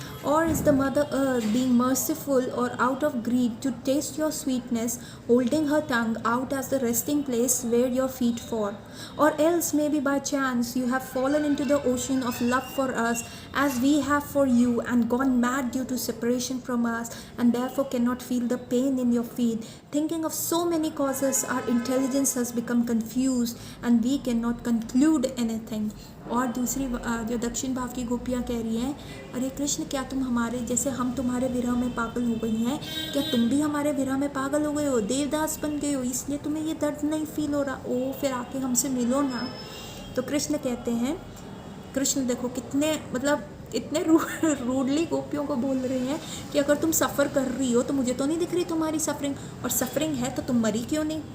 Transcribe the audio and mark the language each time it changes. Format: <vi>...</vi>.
<en>और is the mother earth being merciful और out of greed to test your sweetness, holding her tongue out as the resting place where your feet for, और else maybe by chance you have fallen into the ocean of love for us as we have for you and gone mad due to separation from us and therefore cannot feel the pain in your feet. Thinking of so many causes, our intelligence has become confused and we cannot conclude anything.</en> <hi>और दूसरी जो दक्षिण भाव की गोपियाँ कह रही हैं, अरे कृष्ण क्या तुम हमारे जैसे हम तुम्हारे विरह में पागल हो गई हैं, क्या तुम भी हमारे विरह में पागल हो गए हो, देवदास बन गए हो, इसलिए तुम्हें ये दर्द नहीं फील हो रहा, ओ फिर आके हमसे मिलो ना. तो कृष्ण कहते हैं, कृष्ण देखो कितने मतलब इतने रूडली गोपियों को बोल रहे हैं कि अगर तुम सफ़र कर रही हो तो मुझे तो नहीं दिख रही तुम्हारी सफरिंग, और सफरिंग है तो तुम मरी क्यों नहीं.</hi>